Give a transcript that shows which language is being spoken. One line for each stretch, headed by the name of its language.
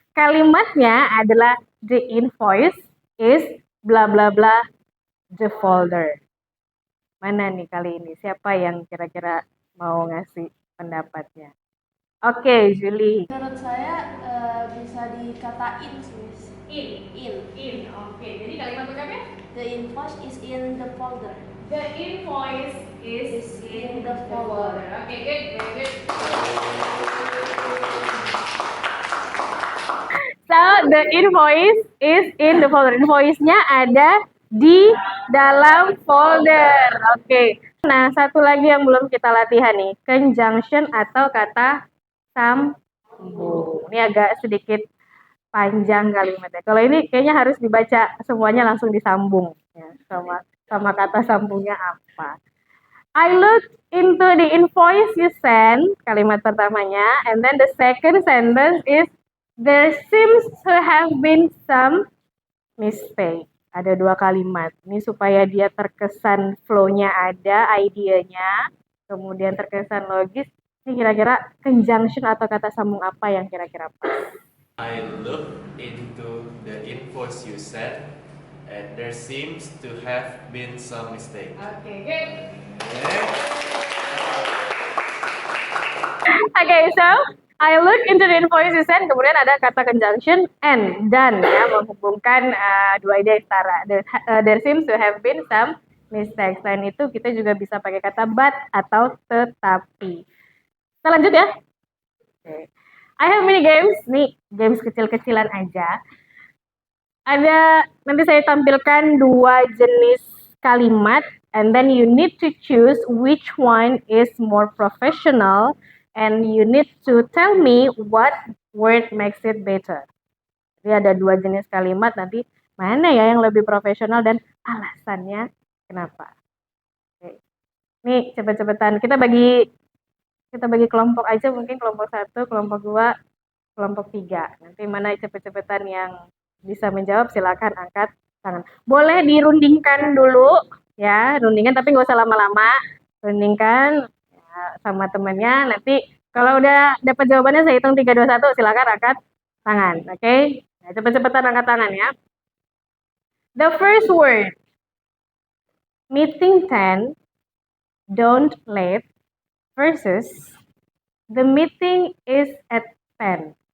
Indonesian: Kalimatnya adalah
English: the invoice is bla bla bla the folder.
Indonesian: Mana nih kali ini? Siapa yang kira-kira mau ngasih pendapatnya? Oke, Julie. Menurut saya bisa dikatain sih, Miss.
English: In.
Indonesian: Oke, jadi kalimat lengkapnya?
English: The invoice is in the folder. The invoice is in the folder. Oke, good, very good. So, the invoice is in the folder.
Indonesian: Invoice-nya ada di dalam folder. Oke. Nah, satu lagi yang belum kita latihan nih, conjunction atau kata sambung. Ini agak sedikit panjang kalimatnya. Kalau ini kayaknya harus dibaca semuanya langsung disambung ya, sama kata sambungnya apa.
English: I looked into the invoice you sent,
Indonesian: kalimat pertamanya,
English: and then the second sentence is there seems to have been some mistake.
Indonesian: Ada dua kalimat. Ini supaya dia terkesan flow-nya ada, idenya, kemudian terkesan logis. Ini kira-kira conjunction atau kata sambung apa yang kira-kira pas?
English: I looked into the invoice you sent, and there seems to have been some mistake. Okay, good. Okay. Okay, so I look into the invoice you sent,
Indonesian: kemudian ada kata conjunction and dan ya, menghubungkan dua ide setara.
English: There seems to have been some mistakes.
Indonesian: Selain itu kita juga bisa pakai kata but atau tetapi. Kita lanjut ya. Okay.
English: I have mini games,
Indonesian: nih games kecil-kecilan aja. Nanti saya tampilkan dua jenis kalimat,
English: and then you need to choose which one is more professional, and you need to tell me what word makes it better.
Indonesian: Jadi ada dua jenis kalimat, nanti mana ya yang lebih profesional dan alasannya kenapa. Oke. Nih cepet-cepetan, kita bagi kelompok aja, mungkin kelompok 1, kelompok 2, kelompok 3. Nanti mana cepet-cepetan yang bisa menjawab silakan angkat tangan. Boleh dirundingkan dulu ya, rundingkan tapi nggak usah lama-lama. Rundingkan ya, sama temannya. Nanti kalau udah dapat jawabannya saya hitung 3, 2, 1 silakan angkat tangan. Oke? Okay? Nah, cepet-cepetan angkat tangan ya.
English: The first word, meeting 10, don't late, versus the meeting is at 10.